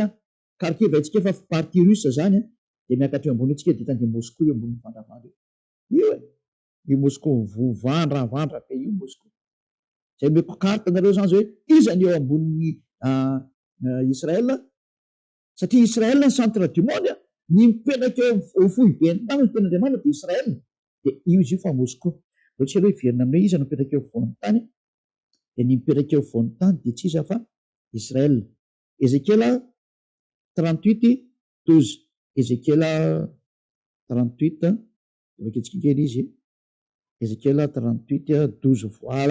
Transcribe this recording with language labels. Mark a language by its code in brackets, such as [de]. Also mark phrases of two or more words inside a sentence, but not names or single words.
[mg] Kharkiv atsika efa [fr] partie russe [mg] zany dia miakatra eo ambony atsika dia hitany Moscou eo ambony vandravandra io io Moscou vandravandra be io Moscou zay meko karta nareo zany zao hoe izany eo ambony Israel satria Israel ny [fr] centre du monde [mg] ny mipetraka eo fohy be ny tany ny ten'Andriamanitra dia Israel dia io izy io fa Moscou ohatsika hoe iverina amin'io izy no mipetraka eo foan'ny tany dia ny mipetraka eo foan'ny tany dia tsy iza fa Israel. Ezekiela 38:12 Ezekiela 38 vaketsika kely izy Ezekiela 38:12 voilà.